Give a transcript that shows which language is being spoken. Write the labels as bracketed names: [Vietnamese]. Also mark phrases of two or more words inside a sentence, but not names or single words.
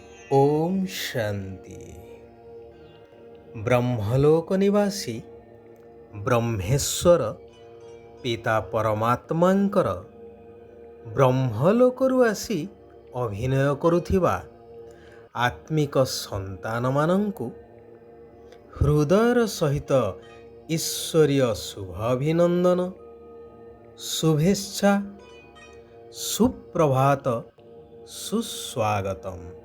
[Odia] ଓମ୍ ଶାନ୍ତି। ବ୍ରହ୍ମଲୋକ ନିବାସୀ ବ୍ରହ୍ମେଶ୍ୱର ପିତା ପରମାତ୍ମାଙ୍କର ब्रह्मलोकରୁ ଆସି ଅଭିନୟ କରୁଥିବା ଆତ୍ମିକ ସନ୍ତାନମାନଙ୍କୁ ହୃଦୟର ସହିତ ଈଶ୍ୱରୀୟ ଶୁଭ ଅଭିନନ୍ଦନ, ଶୁଭେଚ୍ଛା, ସୁପ୍ରଭାତ, ସୁସ୍ୱାଗତମ୍।